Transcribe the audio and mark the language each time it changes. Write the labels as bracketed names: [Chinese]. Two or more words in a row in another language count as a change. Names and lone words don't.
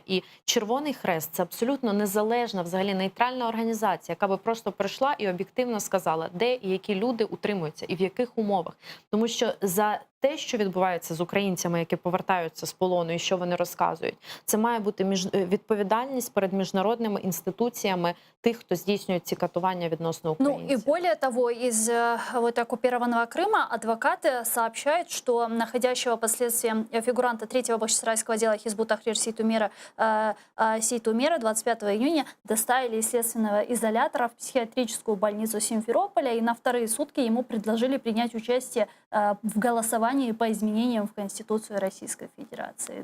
[Ukrainian] І Червоний Хрест – це абсолютно незалежна, взагалі нейтральна організація, яка би просто прийшла і об'єктивно сказала, де і які люди утримуються, і в яких умовах. Тому що за те, що відбувається з українцями, які повертаються з полону, і що вони розказують, це має бути відповідальність перед міжнародними інституціями тих, хто здійснює ці катування відносно українців. [Russian] И более того, из оккупированного Крыма адвокаты сообщают, что находящего последствия фигуранта 3-го бахчисарайского дела Хизбут Тахрир Сейтумера 25 июня доставили из следственного изолятора в психиатрическую больницу Симферополя, и на 2-е сутки ему предложили принять участие в голосовании голосовании по изменениям в Конституцию Российской Федерации.